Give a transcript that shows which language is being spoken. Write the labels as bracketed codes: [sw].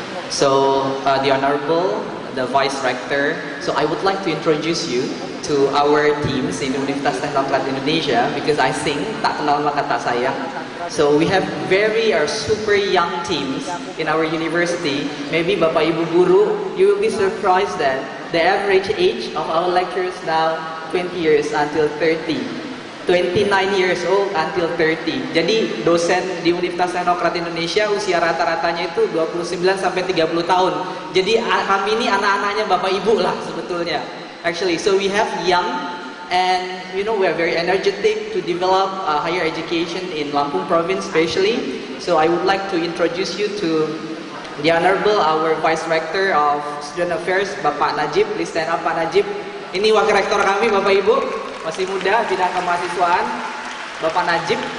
[en] So, the Honorable, the Vice Rector, so I would like to introduce you to our teams in Universitas Teknokrat Indonesia, because I think [id] tak kenal maka tak sayang. [en] So we have very super young teams in our university. Maybe Bapak Ibu Guru, you will be surprised that the average age of our lecturers now 20 years until 30. 29 years old until 30. [id] Jadi dosen di Universitas Teknokrat Indonesia usia rata-ratanya itu 29 sampai 30 tahun. Jadi kami ini anak-anaknya Bapak Ibu lah sebetulnya. [en] Actually, so we have young, and you know, we are very energetic to develop higher education in Lampung province especially. So I would like to introduce you to the Honorable, our Vice Rector of Student Affairs, Bapak Najib. Please stand up, Pak Najib. [id] Ini Wakil Rektor kami, Bapak Ibu, masih muda, bidang kemahasiswaan, Bapak Najib.